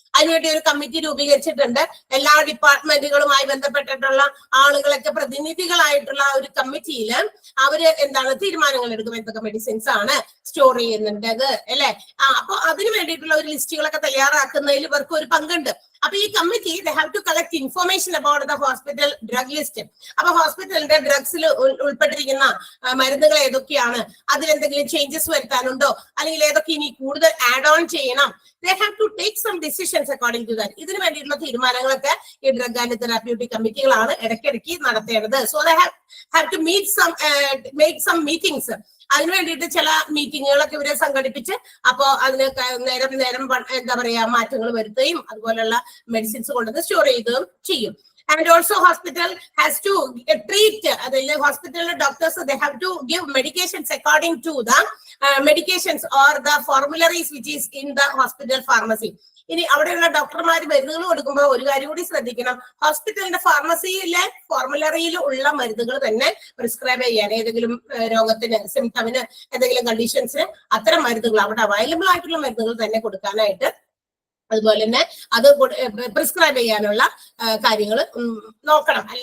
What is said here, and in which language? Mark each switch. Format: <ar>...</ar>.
<ml>അതിനുവേണ്ടി ഒരു കമ്മിറ്റി രൂപീകരിച്ചിട്ടുണ്ട്. എല്ലാ ഡിപ്പാർട്ട്മെന്റുകളുമായി ബന്ധപ്പെട്ടിട്ടുള്ള ആളുകളൊക്കെ പ്രതിനിധികളായിട്ടുള്ള ഒരു കമ്മിറ്റിയിൽ അവര് എന്താണ് തീരുമാനങ്ങൾ എടുക്കും, എന്തൊക്കെ മെഡിസിൻസ് ആണ് സ്റ്റോർ ചെയ്യുന്നുണ്ട് അല്ലേ. അപ്പൊ അതിന് വേണ്ടിയിട്ടുള്ള ഒരു ലിസ്റ്റുകളൊക്കെ തയ്യാറാക്കുന്നതിൽ ഇവർക്ക് ഒരു പങ്കുണ്ട്. അപ്പൊ ഈ committee</ml> <en>They have to collect information about the hospital drug list.</en> <ml>അപ്പൊ ഹോസ്പിറ്റലിന്റെ ഡ്രഗ്സിൽ ഉൾപ്പെട്ടിരിക്കുന്ന മരുന്നുകൾ ഏതൊക്കെയാണ്, അതിലെന്തെങ്കിലും ചേഞ്ചസ് വരുത്താനുണ്ടോ, അല്ലെങ്കിൽ ഏതൊക്കെ ഇനി കൂടുതൽ ആഡ് ഓൺ ചെയ്യണം.</ml> <en>They have to take some decisions according to that.</en> <ml>ഇതിന് വേണ്ടിയിട്ടുള്ള തീരുമാനങ്ങളൊക്കെ ഈ ഡ്രഗ് ആൻഡ് തെറാപ്യൂട്ടിക് കമ്മിറ്റികളാണ് ഇടയ്ക്കിടയ്ക്ക് നടത്തേണ്ടത്.</ml> <en>So they have to make some meetings.</en> <ml>അതിനു വേണ്ടിയിട്ട് ചില മീറ്റിങ്ങുകളൊക്കെ ഇവരെ സംഘടിപ്പിച്ച് അപ്പോ അതിന് നേരം എന്താ പറയാ മാറ്റങ്ങൾ വരുത്തുകയും അതുപോലെയുള്ള മെഡിസിൻസ് കൊണ്ടുവന്ന് സ്റ്റോർ ചെയ്യുകയും ചെയ്യും.</ml> <en>And also hospital has to treat, the hospital doctors, they have to give medications according to the medications or the formularies which is in the hospital pharmacy.</en> <ml>ഇനി അവിടെയുള്ള ഡോക്ടർമാർ മരുന്നുകൾ കൊടുക്കുമ്പോൾ ഒരു കാര്യം കൂടി ശ്രദ്ധിക്കണം, ഹോസ്പിറ്റലിന്റെ ഫാർമസിയിലെ ഫോർമുലറിയിൽ ഉള്ള മരുന്നുകൾ തന്നെ പ്രിസ്ക്രൈബ് ചെയ്യാൻ, ഏതെങ്കിലും രോഗത്തിന് സിംറ്റമിന് എന്തെങ്കിലും കണ്ടീഷൻസിന് അത്തരം മരുന്നുകൾ അവിടെ അവൈലബിൾ ആയിട്ടുള്ള മരുന്നുകൾ തന്നെ കൊടുക്കാനായിട്ട്, അതുപോലെ തന്നെ അത് പ്രിസ്ക്രൈബ് ചെയ്യാനുള്ള കാര്യങ്ങൾ നോക്കണം.</ml>